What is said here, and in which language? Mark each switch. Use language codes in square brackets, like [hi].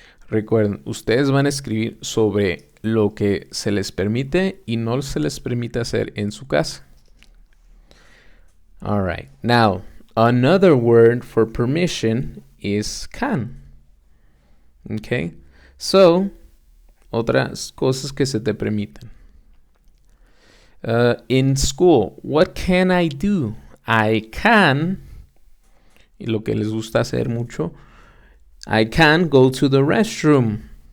[es] Recuerden, ustedes van a escribir sobre lo que se les permite y no se les permite hacer en su casa. [en] All right. Now, another word for permission is can. Okay. [es] So, otras cosas que se te permiten. [en] In school, what can I do? I can, [es] y lo que les gusta hacer mucho, [en] I can go to the restroom.